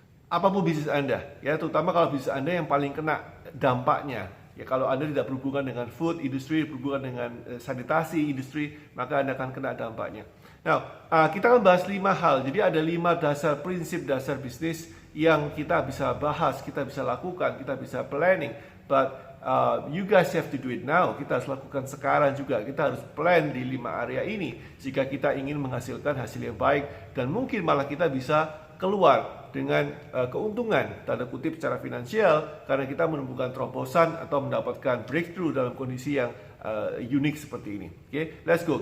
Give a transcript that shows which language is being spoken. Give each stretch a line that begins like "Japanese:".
Indonesian: Apapun bisnis Anda, ya, terutama kalau bisnis Anda yang paling kena dampaknya, ya, kalau Anda tidak berhubungan dengan food industry, berhubungan dengan sanitasi industri, maka Anda akan kena dampaknya. Nah, kita akan bahas 5 hal. Jadi ada 5 prinsip dasar bisnis yang kita bisa bahas, kita bisa lakukan, kita bisa planning.
English: But you guys have to do it now.
Indonesian: Kita harus lakukan sekarang juga. Kita harus plan di 5 area ini jika kita ingin menghasilkan hasil yang baik, dan mungkin malah kita bisa keluar dengan keuntungan tanda kutip secara finansial karena kita menemukan terobosan atau mendapatkan breakthrough dalam kondisi yang unik seperti ini. Oke,
English: let's go.